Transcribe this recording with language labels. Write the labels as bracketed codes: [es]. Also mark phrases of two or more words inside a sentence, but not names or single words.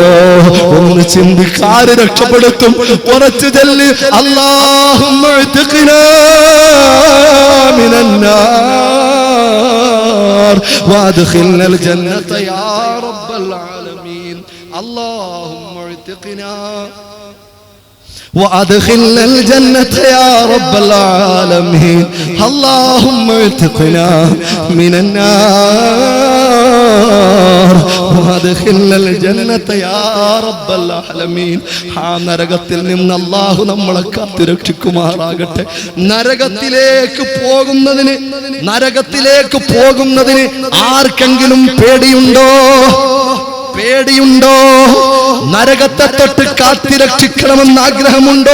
[ml] ഒന്ന് ചിന്തിക്കാര് രക്ഷപ്പെടുത്തും. ഉറച്ചു ചെല്ല്, [ar] اللهم أعتقنا من النار وأدخلنا الجنة يا رب العالمين. اللهم أعتقنا وأدخلنا الجنة يا رب العالمين. اللهم اعتقنا من النار وأدخلنا الجنة يا رب العالمين. [ml] നരകത്തിൽ നിന്ന് അല്ലാഹു നമ്മളെ കാത്തുരക്ഷിക്കുമാറാകട്ടെ. നരകത്തിലേക്ക് പോകുന്നതിന് ആർക്കെങ്കിലും പേടിയുണ്ടോ? പേടിയുണ്ടോ? നരകത്തെ തൊട്ട് കാത്തിരക്ഷിക്കണമെന്ന് ആഗ്രഹമുണ്ടോ?